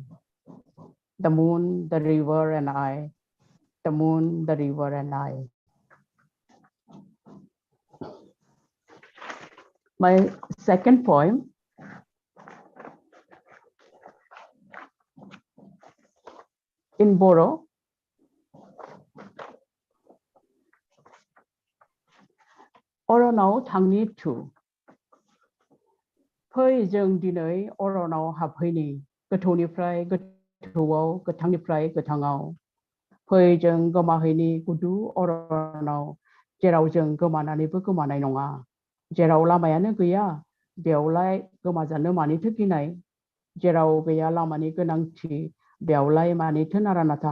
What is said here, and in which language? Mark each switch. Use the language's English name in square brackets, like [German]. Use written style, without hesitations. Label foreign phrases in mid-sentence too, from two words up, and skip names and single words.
[English] The moon, the river, and I. The moon, the river, and I. My second poem in Bodo. [Bodo] अरनाव थांनि थु फै जों दिनै अरनाव हाबहैनि गोथौनिफ्राय गोथौआव गोथांनिफ्राय गोथाङाव फै जों गोमाहैनि गुदु अरनाव जेराव जों गोमानानैबो गोमानाय नङा जेराव लामायानो गैया बेयावलाय गोमाजानो मानिथो गिनाय जेराव गैया लामानि गोनांथि बेयावलाय मानिथो नारा नाथा